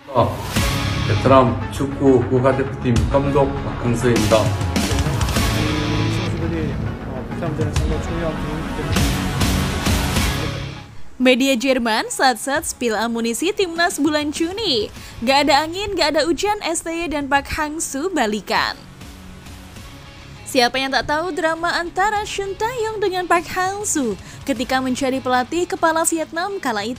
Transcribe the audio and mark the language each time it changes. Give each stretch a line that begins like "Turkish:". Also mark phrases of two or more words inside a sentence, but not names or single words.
Korean: 베트남 축구 국가대표팀 감독 박항서입니다. 선수들이 베트남전에 상당히 중요한 부분이기 때문에.
Indonesian: Media Jerman sat-sat spill amunisi timnas bulan Juni. Gak ada angin, gak ada hujan, STY dan Park Hang-soo balikan. Siapa yang tak tahu drama antara Shin Tae-yong dengan Park Hang-soo ketika menjadi pelatih kepala Vietnam kala itu.